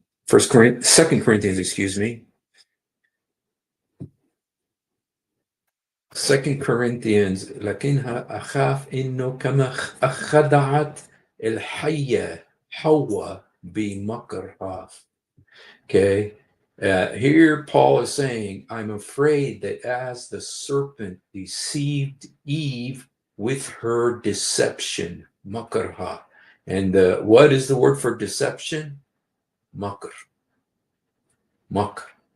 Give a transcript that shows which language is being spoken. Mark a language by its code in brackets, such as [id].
[en] Second Corinthians, excuse me. 2 Corinthians. [ar] لكنها أخاف إنه كما خدعت الحية حواء بمكرها. [en] Okay. Here Paul is saying, I'm afraid that as the serpent deceived Eve with her deception, makarha. And what is the word for deception? Makr. Makr.